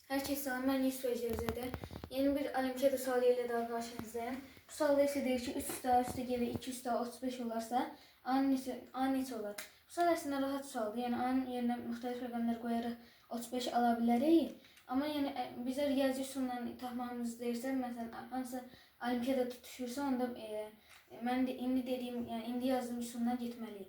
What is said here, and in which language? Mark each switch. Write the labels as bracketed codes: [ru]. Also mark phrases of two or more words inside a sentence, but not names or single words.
[tr] Herkese selam, ben Yusuf Cevzede. Yeni bir olimpiyada sualı ile daha karşınızdayım. [az] Bu sualda ise deyir ki 3 daha üstə gəlir 2 daha 35 olarsa A neçə olar? Bu sual əslində rahat sualdır. Yəni A'nın yerinə müxtəlif rəqəmlər qoyaraq 35 ala bilərik. Amma yəni bizə riyazi üsulla tapmamız deyirsə, məsələn, hansı olimpiyada tutuşursa onda mən də indi dediyim, yəni indi yazdığım üsulla getməliyik.